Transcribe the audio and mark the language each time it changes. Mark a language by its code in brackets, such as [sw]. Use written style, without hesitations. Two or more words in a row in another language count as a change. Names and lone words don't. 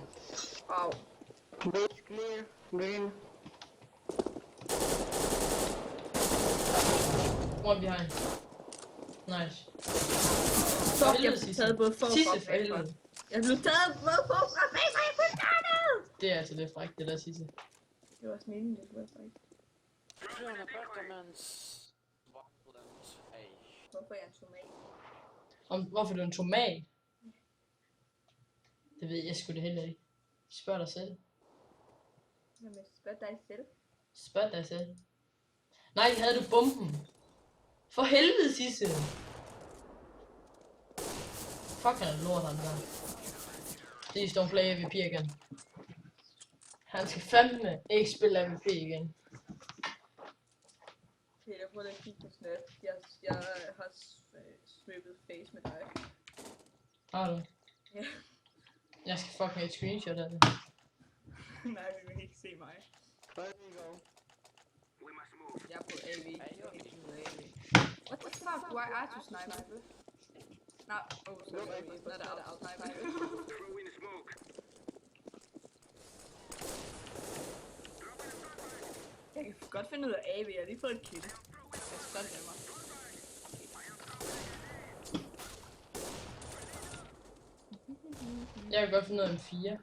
[en] Wow. Base clear. Green. One behind. Nice. [da] Fuck, jeg helvede, blev Sisse. taget både for Sisse, og for helvede. Jeg blev taget både for og bag, og jeg blev taget! Det er altså lidt frækt, det der Sisse. Det var også meningen, det skulle være faktisk. [en] Grön apartments. Woodland A. [da] Hvorfor er jeg en tomat? Hvorfor er du en tomat? Det ved jeg sgu det heller ikke. Spørg dig selv. Jamen, spørg dig selv. Spørg dig selv. Nej, havde du bomben? For helvede, Sisse. Fuck, han er lort, han der. [en] Please don't play AVP igen. [da] Han skal fandme ikke spille AVP igen. Peter, prøv lige at kigge på Snap. Jeg har swippet face med dig. Har du? Ja. Jeg skal fucking have et screenshot af det. Nej, vi vil ikke se mig. [en] Where do we go? [da] Jeg er på AV. [en] What the fuck? Why are you sniping? No, oh, sorry, it's not out sniping. [da] Jeg kan godt finde ud af AV, jeg har lige fået et kill. Jeg er stolt af mig. Jeg kan godt finde noget M4.